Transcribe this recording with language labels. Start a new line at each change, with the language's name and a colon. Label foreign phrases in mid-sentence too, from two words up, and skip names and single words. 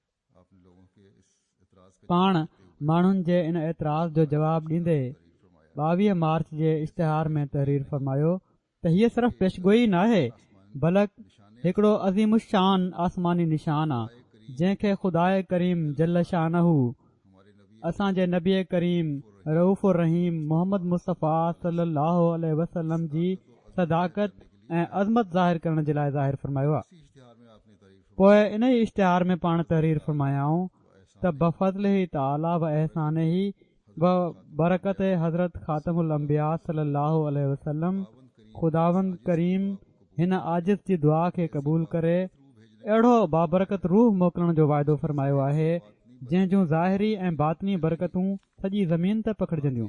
Sindhi: पाण माण्हुनि जे इन एतिराज़ जो जवाबु ॾींदे 22 मार्च जे इश्तिहार में तहरीर फरमायो त हीअ सिर्फ़ पेशगोई न आहे बल्कि हिकिड़ो अज़ीम शान आसमानी निशान आहे जंहिंखे ख़ुदा करीम
Arabic: جل شأنه
Sindhi: असांजे नबी करीम रऊफ़ रहीम मोहम्मद मुस्तफ़ा
Arabic: صلى الله عليه وسلم
Sindhi: जी सदाकत ऐं अज़मत ज़ाहिर करण जे लाइ ज़ाहिर फरमायो आहे। पोइ इन ई इश्तिहार में पाण तहरीर फरमायाऊं त
Arabic: بفضله تعالى وإحسانه
Sindhi: व बरकत हज़रत ख़ातमुल अंबिया
Arabic: صلى الله عليه وسلم
Sindhi: ख़ुदावंद करीम हिन आजिज़ जी दुआ खे क़बूल करे अहिड़ो बाबरकत रूह मोकिलण जो वाइदो फरमायो आहे जंहिं जूं ज़ाहिरी ऐं बातनी बरकतूं सॼी ज़मीन ते पखिड़जंदियूं।